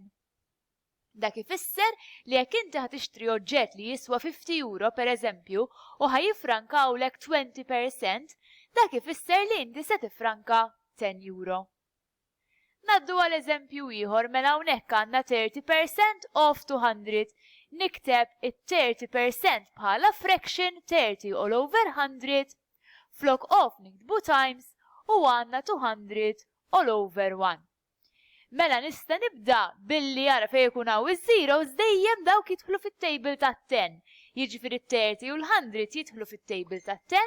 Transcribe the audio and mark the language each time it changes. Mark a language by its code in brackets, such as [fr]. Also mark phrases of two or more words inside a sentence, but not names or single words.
[mt] Dak ifisser li jekk inti ħatixtri oġġett li jiswa 50 euro pereżempju u ħajifrankawlek 20%, dak ifisser li inti se tifranka 10 euro. Naddu għal eżempju ieħor mela hawnhekk għandna 30% of 200. Nikteb it-30% bħala fraction 30 [en] all over [mt] 100, flok of niktbu times u għandna 200 [en] all over [mt] 1. Mela nista' nibda billi jara fejn ikun hawn iż-zeros dejjem dawk jidħlu fit-table tat-10. Jiġifieri 30 u l-100 jidħlu fit-table tat-10.